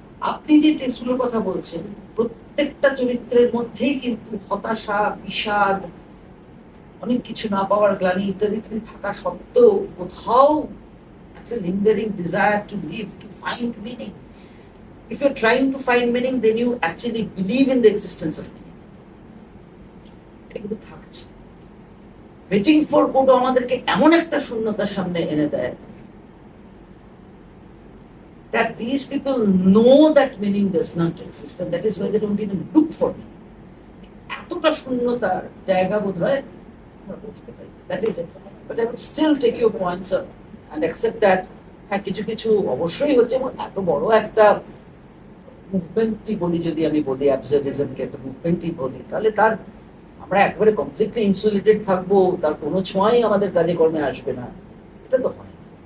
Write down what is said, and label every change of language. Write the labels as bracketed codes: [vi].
[bn] আপনি যে টেক্সটগুলোর কথা বলছেন প্রত্যেকটা চরিত্রের মধ্যেই কিন্তু হতাশা, বিষাদ, অনেক কিছু না পাওয়ার গ্লানি ইত্যাদি ইত্যাদি থাকা সত্ত্বেও কোথাও একটা [en] Lingering desire to live, to find meaning. If you're trying to find meaning, then you actually believe in the existence of meaning. [bn] এটা কিন্তু থাকছে। [en] Waiting for Godot [bn] আমাদেরকে এমন একটা শূন্যতার সামনে এনে দেয় [en] that these people know that meaning does not exist, and that is why they don't even look for meaning. [bn] এতটা শূন্যতার জায়গা বোধ হয় আমরা বুঝতে পারি। [en] That is it. But I would still take your points and accept that [bn] হ্যাঁ, কিছু কিছু অবশ্যই হচ্ছে, এবং এত বড় একটা মুভমেন্টই বলি, যদি আমি বলি অ্যাবসার্ডিজমকে একটা মুভমেন্টই বলি, তাহলে তার আমরা একেবারে কমপ্লিটলি ইনসুলেটেড থাকবো, তার কোনো ছোঁয়াই আমাদের কাজে কর্মে আসবে না, এটা তো হয় না।